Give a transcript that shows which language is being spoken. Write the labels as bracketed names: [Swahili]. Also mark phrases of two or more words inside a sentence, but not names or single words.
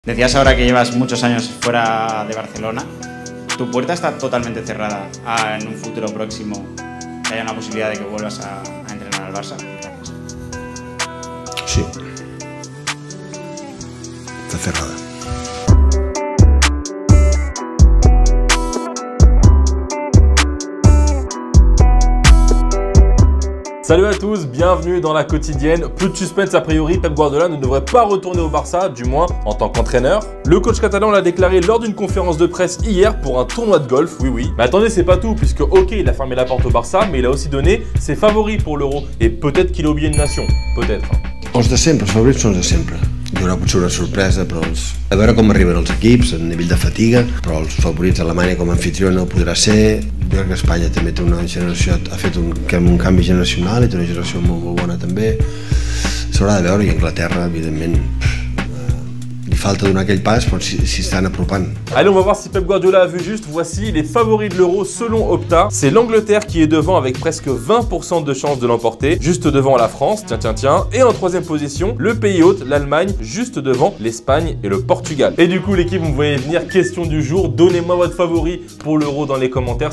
[Spanish] Decías ahora que llevas muchos años fuera de Barcelona. ¿Tu puerta está totalmente cerrada a en un futuro próximo que haya una posibilidad de que vuelvas a entrenar al Barça? Gracias. Sí. Está cerrada. [French] Salut à tous, bienvenue dans la quotidienne. Peu de suspense a priori, Pep Guardiola ne devrait pas retourner au Barça, du moins en tant qu'entraîneur. Le coach catalan l'a déclaré lors d'une conférence de presse hier pour un tournoi de golf, oui. Mais attendez, c'est pas tout, puisque ok, il a fermé la porte au Barça, mais il a aussi donné ses favoris pour l'Euro. Et peut-être qu'il a oublié une nation, peut-être. [Catalan] Els de sempre, els favorits són els de sempre. Hi haurà potser una sorpresa, però a veure com arriben els equips, a nivell de fatiga, però els favorits d'Alemanya com a anfitrió no podrà ser. Jo crec que Espanya també té una generació, ha fet un canvi generacional i té una generació molt bona també. S'haurà de veure, i Anglaterra, evidentment, li falta donar aquell pas, però s'hi estan apropant. [French] Allez, on va voir si Pep Guardiola a vu juste. Voici les favoris de l'Euro selon Opta. C'est l'Angleterre qui est devant avec presque 20% de chances de l'emporter, juste devant la France, tiens. Et en troisième position, le pays hôte, l'Allemagne, juste devant l'Espagne et le Portugal. Et du coup, l'équipe, vous me voyez venir, question du jour, donnez-moi votre favori pour l'Euro dans les commentaires.